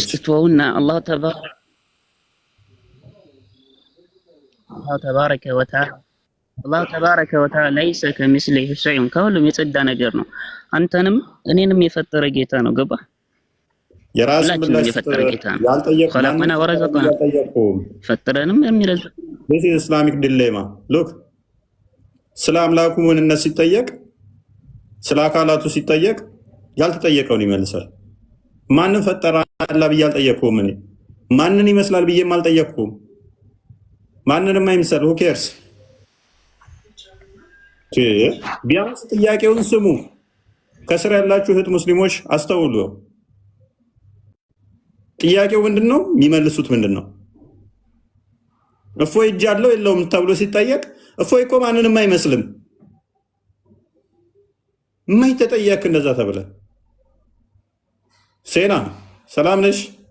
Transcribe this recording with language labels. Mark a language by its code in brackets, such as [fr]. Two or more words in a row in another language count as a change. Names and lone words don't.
[am] ተውና [ar] الله تبارك وتعالى ليس كمثله شيء [am] ከሁሉም የጸዳ ነገር ነው። አንተንም እኔንም የፈጠረ ጌታ ነው። ገባ? የራሱ ምላሽ የፈጠረ ጌታ ነው። [ar] خلقنا ورزقنا [am] ፈጠረንም የሚረዝቅ [en] this is Islamic dilemma look [am] ስለ አምላኩ ምንነት ሲጠየቅ ስለ አካላቱ ሲጠየቅ ያልተጠየቀውን ይመልሳል። ማንን ፈጠረ አላህ ብዬ አልጠየቅኩም። እኔ ማንን ይመስላል ብዬም አልጠየቅኩም። ማንንም አይመስል [en] who cares? [am] ቢያንስ ጥያቄውን ስሙ። ከስር ያላችሁ እህት ሙስሊሞች አስተውሉ። ጥያቄው ምንድነው? የሚመልሱት ምንድነው? እፎይ እጅ አለው የለውም ተብሎ ሲጠየቅ እፎይ እኮ ማንንም አይመስልም። ምን ተጠየቅ እንደዛ ተብለ ሴና ሰላም ነሽ?